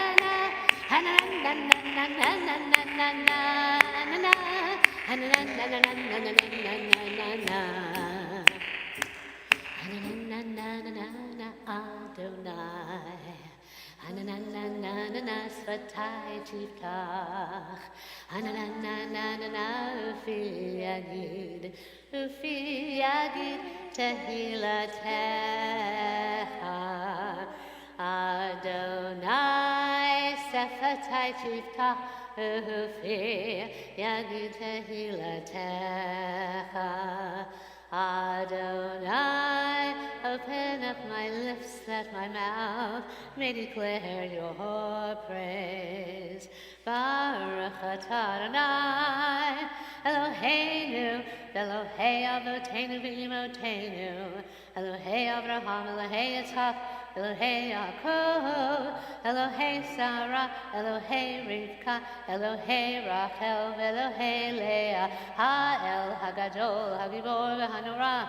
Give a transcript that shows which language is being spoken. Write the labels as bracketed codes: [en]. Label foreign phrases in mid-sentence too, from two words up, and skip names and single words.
[he] ha-na-na-na-na-na-na-na-na, ha-na-na-na-na-na-na-na-na-na, ha-na-na-na-na-na-na Adonai, ha-na-na-na-na-na שפתי תפתח, ha-na-na-na-na-na Ufi יגיד תהלתך, אדני שפתי תפתח, ופי יגיד תהלתך, אדני, [en] open up my lips that my mouth may declare your praise. [he] ברוך אתה אדני, אלהינו, אלהי אבותינו ואמותינו, אלהי אברהם, אלהי יצחק, אלהי יעקב, אלהי שרה, אלהי רבקה, אלהי רחל, אלהי לאה, האל הגדול, הגבור והנורא,